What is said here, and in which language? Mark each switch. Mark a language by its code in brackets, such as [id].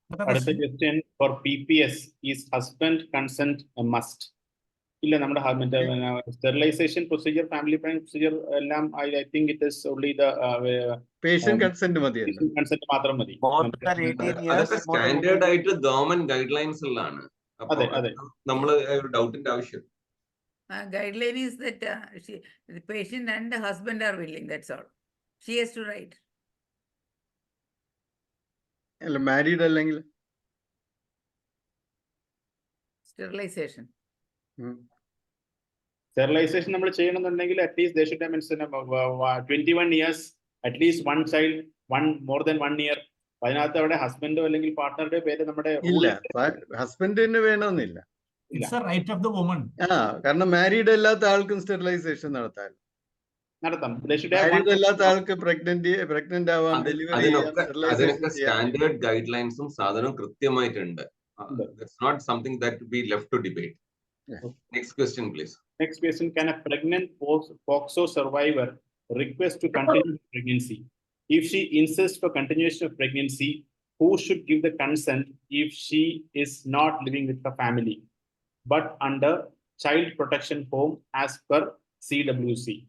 [ml] അടുത്ത [en] Question for PPS is husband consent a must? [ml] ഇല്ല, നമ്മുടെ sterilisation procedure, family planning procedure എല്ലാം [en] I think it is only the [ml] patient consent മതി, consent മാത്രം മതി. അതൊക്കെ സ്റ്റാൻഡേർഡ് ആയിട്ട് ഗവൺമെന്റ് ഗൈഡ് ലൈൻസിലാണ്. നമ്മൾ ഒരു ഡൗട്ടിന്റെ ആവശ്യം. [en] Guideline is that the patient and the husband are willing. That's all. She has to write. [ml] Married അല്ലെങ്കിൽ [en] Sterilization. [ml] സ്റ്റെറിലൈസേഷൻ നമ്മൾ ചെയ്യണമെന്നുണ്ടെങ്കിൽ [en] At least they should have mentioned 21 years, at least one child, more than 1 year. [ml] അതിനകത്ത് അവിടെ ഹസ്ബൻഡോ അല്ലെങ്കിൽ പാർട്ട്ണറുടെ പേര് നമ്മുടെ ഇല്ല, ഹസ്ബൻഡിന് വേണമെന്നില്ല. [en] It's a right of the woman. [ml] കാരണം മാരീഡ് അല്ലാത്ത ആൾക്കും സ്റ്റെറിലൈസേഷൻ നടത്താം. മാരീഡ് അല്ലാത്ത ആൾക്ക് പ്രഗ്നന്റ് ആവാം, ഡെലിവറി ചെയ്യാം. അതിനൊക്കെ സ്റ്റാൻഡേർഡ് ഗൈഡ് ലൈൻസും സാധനവും കൃത്യമായിട്ടുണ്ട്. [en] That's not something that to be left to debate. Next question, please. Next question: can a pregnant POXO survivor request to continue pregnancy? If she insists for continuation of pregnancy, who should give the consent if she is not living with her family but under child protection home as per CWC?